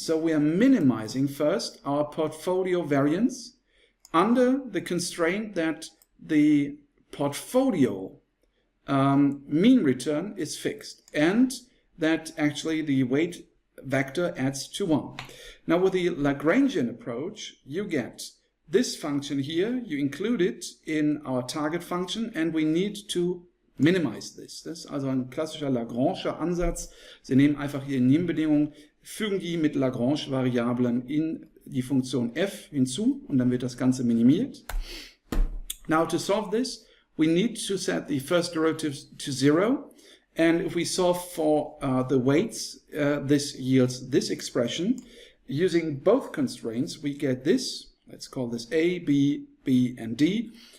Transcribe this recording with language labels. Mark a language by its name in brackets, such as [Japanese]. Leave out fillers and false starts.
[English] So we are minimizing first our portfolio variance under the constraint that the portfolio mean return is fixed and that actually the weight vector adds to 1. Now with the Lagrangian approach, you get this function here, you include it in our target function, and we need to minimize this. [German] Das ist also ein klassischer Lagrange'scher Ansatz. Sie nehmen einfach hier Nebenbedingungen, fügen die mit Lagrange-Variablen in die Funktion f hinzu und dann wird das Ganze minimiert. [English] Now to solve this, we need to set the first derivatives to 0. And if we solve for the weights, this yields this expression. Using both constraints, we get this. Let's call this A, B, B, and D.